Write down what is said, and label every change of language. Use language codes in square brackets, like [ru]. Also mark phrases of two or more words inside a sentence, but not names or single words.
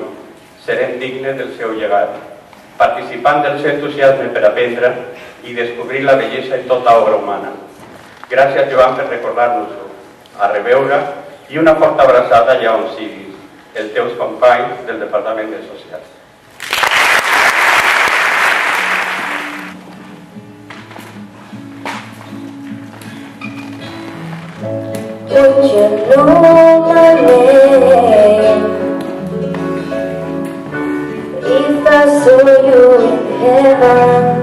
[ca] Serem dignes del seu llegat, participant del seu entusiasme per aprendre i descobrir la bellesa en tota obra humana. Gràcies, Joan, per recordar-nos-ho. A reveure i una forta abraçada allà on siguis, els teus companys del Departament de Socials. [en] Would you know my name if I saw you in heaven?